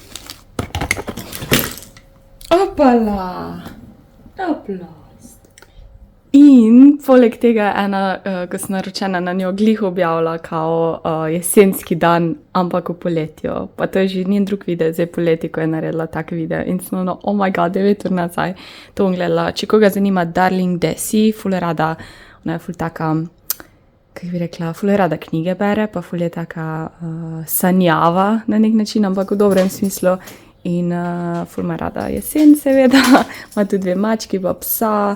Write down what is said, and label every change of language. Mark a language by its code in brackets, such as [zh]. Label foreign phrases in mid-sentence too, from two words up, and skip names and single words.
[sl] Opala! Oplast! In poleg tega ena, ko sem naročena na njo, glih objavila kao jesenski dan, ampak v poletju. Pa to je že njen drug video, zdaj poleti, ko je naredila tak video. In sem ono, [en] oh my god, [sl] 9 ur nazaj to bom gledala. Če koga zanima Darling Desi, ful je rada, ona je ful taka, kako bi rekla, ful je rada knjige bere, pa ful je taka sanjava na nek način, ampak v dobrem smislu. In ful ima rada jesen, seveda, ima tudi 2 mački, pa psa.